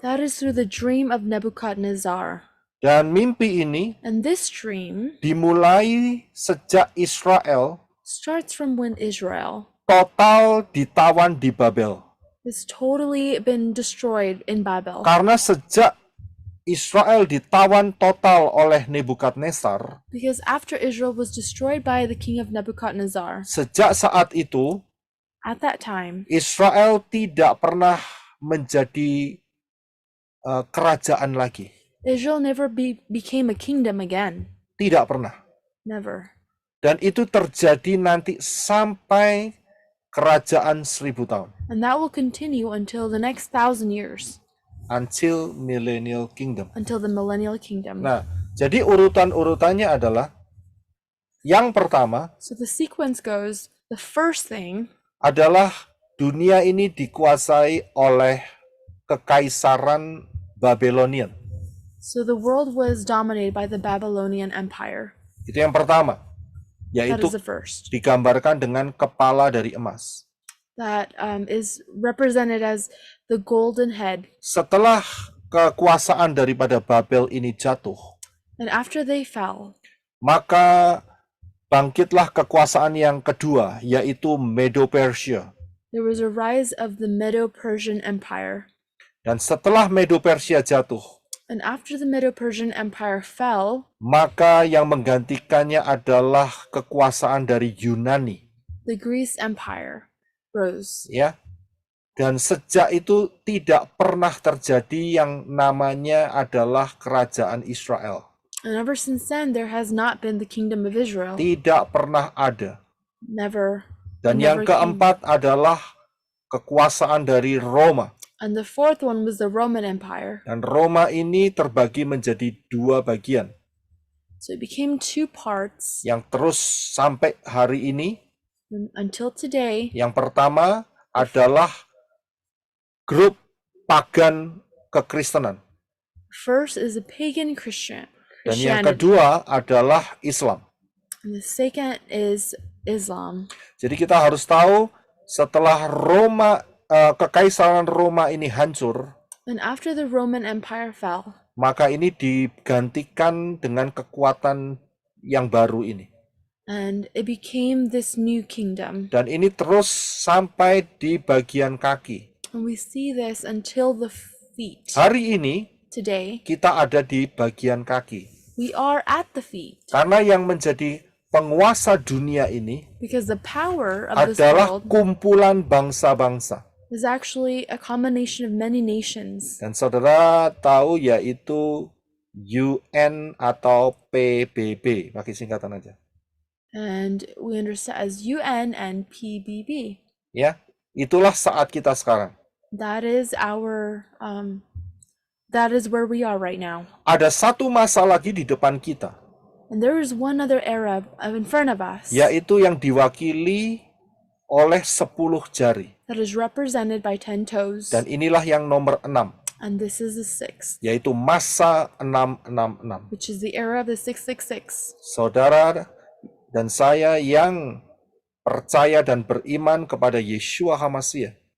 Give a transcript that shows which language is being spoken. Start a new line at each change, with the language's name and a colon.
English: That is through the dream of Nebuchadnezzar.
Indonesian: Dan mimpi ini
English: And this dream
Indonesian: dimulai sejak Israel
English: starts from when Israel
Indonesian: total ditawan di Babel.
English: has totally been destroyed in Babel.
Indonesian: Karena sejak Israel ditawan total oleh Nebukadnezar,
English: Because after Israel was destroyed by the king of Nebuchadnezzar,
Indonesian: sejak saat itu
English: at that time,
Indonesian: Israel tidak pernah menjadi kerajaan lagi.
English: Israel never became a kingdom again.
Indonesian: Tidak pernah.
English: Never.
Indonesian: Dan itu terjadi nanti sampai kerajaan 1000 tahun.
English: And that will continue until the next 1,000 years, Until millennial kingdom. until the millennial kingdom.
Indonesian: Nah, jadi urutan-urutannya adalah yang pertama
English: So the sequence goes, the first thing
Indonesian: adalah dunia ini dikuasai oleh kekaisaran Babylonian.
English: So the world was dominated by the Babylonian Empire.
Indonesian: Itu yang pertama,
English: That
Indonesian: yaitu
English: is the first.
Indonesian: digambarkan dengan kepala dari emas.
English: That is represented as the golden head.
Indonesian: Setelah kekuasaan daripada Babel ini jatuh,
English: And after they fell,
Indonesian: maka bangkitlah kekuasaan yang kedua, yaitu Medo-Persia.
English: there was a rise of the Medo-Persian Empire.
Indonesian: Dan setelah Medo-Persia jatuh,
English: And after the Medo-Persian Empire fell,
Indonesian: maka yang menggantikannya adalah kekuasaan dari Yunani, the Greece Empire rose. ya. Dan sejak itu tidak pernah terjadi yang namanya adalah kerajaan Israel.
English: And ever since then, there has not been the kingdom of Israel.
Indonesian: Tidak pernah ada.
English: Never.
Indonesian: Dan yang
English: Never came.
Indonesian: keempat adalah kekuasaan dari Roma.
English: And the fourth one was the Roman Empire.
Indonesian: Dan Roma ini terbagi menjadi dua bagian,
English: So it became two parts
Indonesian: yang terus sampai hari ini.
English: until today.
Indonesian: Yang pertama adalah grup pagan kekristenan.
English: First is a pagan
Indonesian: Dan yang
English: Christianity.
Indonesian: kedua adalah Islam.
English: And the second is Islam.
Indonesian: Jadi kita harus tahu setelah kekaisaran Roma ini hancur,
English: And after the Roman Empire fell,
Indonesian: maka ini digantikan dengan kekuatan yang baru ini.
English: and it became this new kingdom.
Indonesian: Dan ini terus sampai di bagian kaki.
English: And we see this until the feet.
Indonesian: Hari ini
English: Today,
Indonesian: kita ada di bagian kaki.
English: we are at the feet.
Indonesian: Karena yang menjadi penguasa dunia ini
English: Because the power of this
Indonesian: adalah
English: world
Indonesian: kumpulan bangsa-bangsa.
English: is actually a combination of many nations.
Indonesian: Dan saudara tahu yaitu UN atau PBB, pakai singkatan aja.
English: And we understand as UN and PBB.
Indonesian: Ya, itulah saat kita sekarang.
English: That is that is where we are right now.
Indonesian: Ada satu masa lagi di depan kita,
English: And there is one other era in front of us
Indonesian: yaitu yang diwakili oleh 10 jari.
English: that is represented by 10 toes.
Indonesian: Dan inilah yang nomor 6,
English: And this is the sixth,
Indonesian: yaitu masa 666.
English: which is the era of the 666.
Indonesian: Saudara dan saya yang percaya dan beriman kepada Yeshua HaMashiach